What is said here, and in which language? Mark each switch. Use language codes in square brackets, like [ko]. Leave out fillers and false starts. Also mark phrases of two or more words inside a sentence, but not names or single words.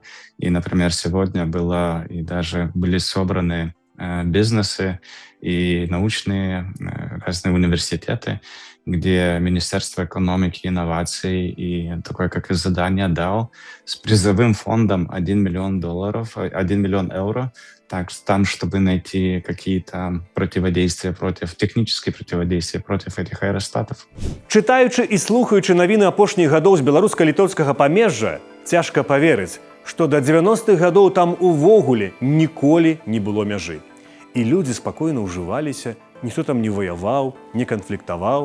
[ru] И, например, сегодня были собраны бизнесы и научные разные университеты, где Министерство экономики и инноваций и такое, как и задание дал, с призовым фондом $1 миллион, 1 миллион евро, там, чтобы найти какие-то технические противодействия против этих аэростатов. [be] Читаючы і слухаючы навіны апошніх гадоў з беларуска-літоўскага памежжа, цяжка паверыць, што да 90-х гадоў там увогуле ніколі не было мяжы. І людзі спакойна ўжываліся, ніхто там не ваяваў, не канфліктаваў.